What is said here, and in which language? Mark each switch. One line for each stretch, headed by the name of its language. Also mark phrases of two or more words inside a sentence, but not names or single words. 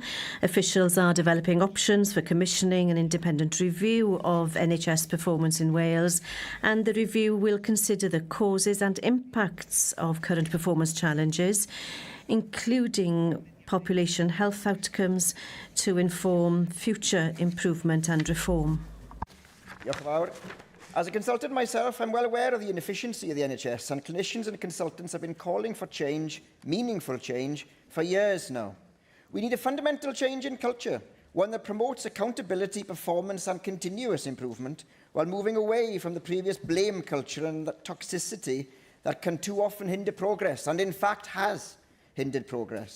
English: Officials are developing options for commissioning an independent review of NHS performance in Wales, and the review will consider the causes and impacts of current performance challenges, including population health outcomes, to inform future improvement and reform.
Welsh: Diolch yn fawr.
English: As a consultant myself, I'm well aware of the inefficiency of the NHS, and clinicians and consultants have been calling for change, meaningful change, for years now. We need a fundamental change in culture, one that promotes accountability, performance and continuous improvement, while moving away from the previous blame culture and the toxicity that can too often hinder progress, and in fact has hindered progress.